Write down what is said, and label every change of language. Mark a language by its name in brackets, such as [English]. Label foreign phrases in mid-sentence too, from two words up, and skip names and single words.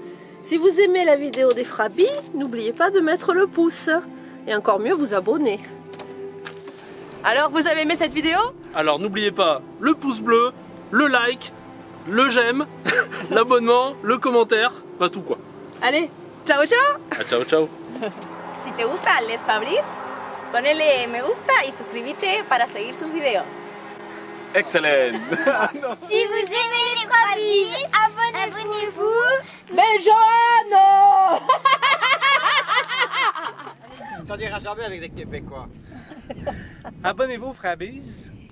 [French] Si vous aimez la vidéo des Frabis, n'oubliez pas de mettre le pouce. Et encore mieux, vous abonner. Alors, vous avez aimé cette vidéo? Alors n'oubliez pas le pouce bleu, le like, le j'aime, l'abonnement, le commentaire, pas tout quoi. Allez, [Italian] ciao ciao! Ah, ciao ciao! [Spanish] Si te gustan les Fabris, ponele me gusta y suscríbete para seguir sus videos. [French] Excellent! Si vous aimez les Frabis, abonnez-vous. Mais Joanne! Ça dira jamais avec des Québécois. Abonnez-vous Frabis! N'oubliez pas,